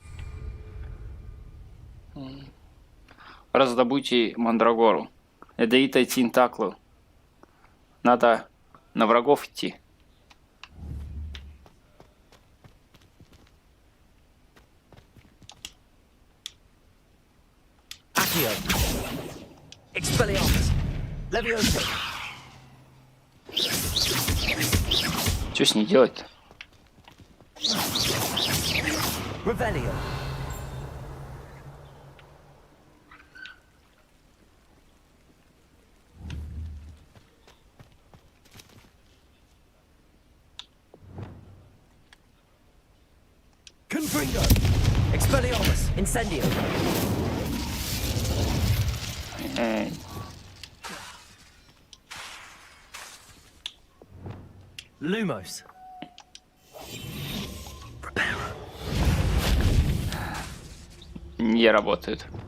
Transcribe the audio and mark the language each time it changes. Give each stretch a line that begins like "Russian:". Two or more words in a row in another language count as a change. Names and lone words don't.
Russian: Раздобудьте мандрагору. Ядовитая тентаклу. Надо на врагов идти. Accio.
Latin: Expelliarmus. Leviosa.
Russian: Что с ней делать-то? Revelio. Confringo.
Latin: Expelliarmus. Incendio. Lumos.
Russian: Не работает.